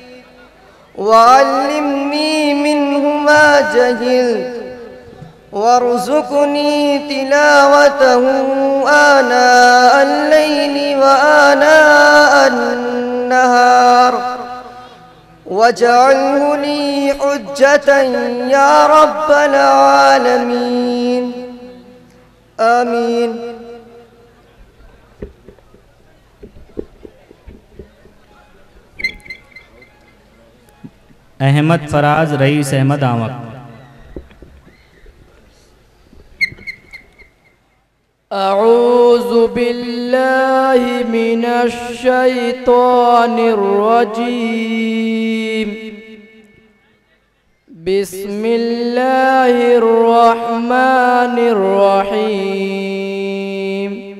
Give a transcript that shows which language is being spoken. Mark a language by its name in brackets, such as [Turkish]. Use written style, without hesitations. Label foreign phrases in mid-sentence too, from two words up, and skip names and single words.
[Arabic] وعلمني منه ما جهلت وارزقني تلاوته آناء الليل وآناء النهار واجعله لي حجة يا رب العالمين آمين. अहमद फराज रईस अहमद आमक। أعوذ بالله من الشيطان الرجيم بسم الله الرحمن الرحيم